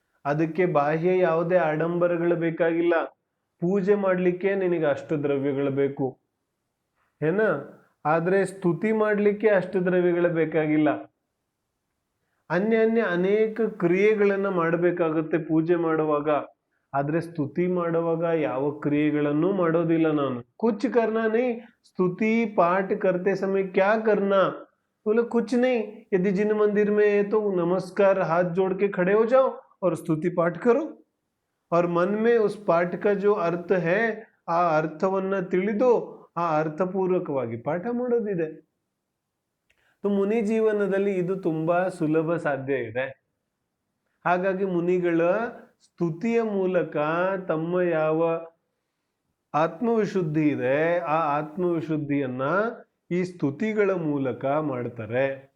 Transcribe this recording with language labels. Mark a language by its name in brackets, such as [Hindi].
[Kannada] ಅದಕ್ಕೆ ಬಾಹ್ಯ ಯಾವುದೇ ಆಡಂಬರಗಳು ಬೇಕಾಗಿಲ್ಲ. ಪೂಜೆ ಮಾಡ್ಲಿಕ್ಕೆ ನಿನಗೆ ಅಷ್ಟು ದ್ರವ್ಯಗಳು ಬೇಕು, ಆದ್ರೆ ಸ್ತುತಿ ಮಾಡ್ಲಿಕ್ಕೆ ಅಷ್ಟು ದ್ರವ್ಯಗಳು ಬೇಕಾಗಿಲ್ಲ. ಅನ್ಯ ಅನೇಕ ಕ್ರಿಯೆಗಳನ್ನ ಮಾಡಬೇಕಾಗುತ್ತೆ ಪೂಜೆ ಮಾಡುವಾಗ. ಆದ್ರೆ ಸ್ತುತಿ ಮಾಡುವಾಗ ಯಾವ ಕ್ರಿಯೆಗಳನ್ನು ಮಾಡೋದಿಲ್ಲ ನಾನು. [Hindi] ಕುಚ್ ಕರ್ನಾ ನಹೀ, ಸ್ತುತಿ ಪಾಠ करते समय क्या करना, बोले कुछ नहीं, यदि जिन मंदिर में है तो नमस्कार हाथ जोड़ के खड़े हो जाओ और स्तुति पाठ करो, और मन में उस पाठ का जो अर्थ है [Kannada] ಆ ಅರ್ಥವನ್ನ ತಿಳಿದು ಆ ಅರ್ಥಪೂರ್ವಕವಾಗಿ ಪಾಠ ಮಾಡೋದಿದೆ. ಮುನಿ ಜೀವನದಲ್ಲಿ ಇದು ತುಂಬಾ ಸುಲಭ ಸಾಧ್ಯ ಇದೆ. ಹಾಗಾಗಿ ಮುನಿಗಳ ಸ್ತುತಿಯ ಮೂಲಕ ತಮ್ಮ ಯಾವ ಆತ್ಮವಿಶುದ್ಧಿ ಇದೆ ಆ ಆತ್ಮವಿಶುದ್ಧಿಯನ್ನ ಈ ಸ್ತುತಿಗಳ ಮೂಲಕ ಮಾಡ್ತಾರೆ.